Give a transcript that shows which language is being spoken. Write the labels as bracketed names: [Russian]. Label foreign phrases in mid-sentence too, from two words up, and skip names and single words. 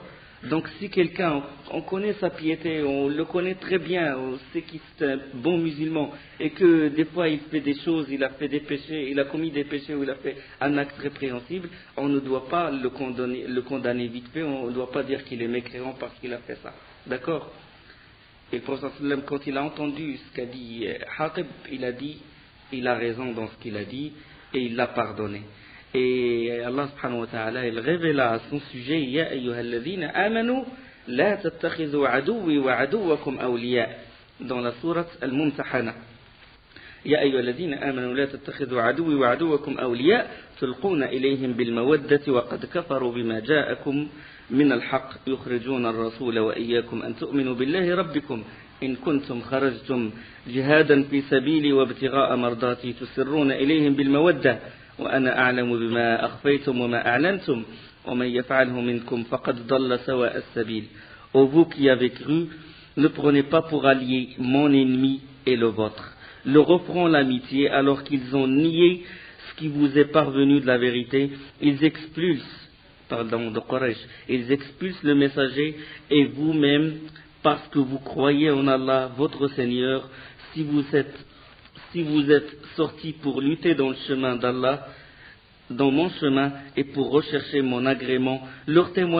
[French] Donc si quelqu'un, on connaît sa piété, on le connaît très bien, on sait qu'il est un bon musulman et que des fois il fait des choses, il a fait des péchés, il a commis des péchés ou il a fait un acte répréhensible, on ne doit pas le condamner vite fait, on ne doit pas dire qu'il est mécréant parce qu'il a fait ça. D'accord? Et le prophète sallam, quand il a entendu ce qu'a dit Hatib, il a dit, il a raison dans ce qu'il a dit et il l'a pardonné. Et Allah [Arabic] سبحانه وتعالى [French] il révéla à son sujet [Arabic] يا أيها الذين آمنوا لا تتخذوا عدوي وعدوكم أولياء [French] dans la sourate Al-Mumtahana. [Arabic] يا أيها الذين آمنوا لا تتخذوا عدوي وعدوكم أولياء تلقون إليهم بالمودة وقد كفروا بما جاءكم من الحق يخرجون الرسول وإياكم أن تؤمنوا بالله ربكم إن كنتم خرجتم جهادا في سبيلي وابتغاء مرضاتي تسرون إليهم بالمودة وأنا أعلم بما أخفيتم وما أعلنتم ومن يفعله منكم فقد ضل سواء السبيل. [French] Ô vous qui avez cru, ne prenez pas pour allié mon ennemi et le vôtre. Leur offrant l'amitié alors qu'ils ont nié ce qui vous est parvenu de la vérité, ils expulsent, pardon, de Quraysh, ils expulsent le messager et vous-même, parce que vous croyez en Allah, votre Seigneur, si vous êtes sortis pour lutter dans le chemin d'Allah, dans mon chemin, et pour rechercher mon agrément, leur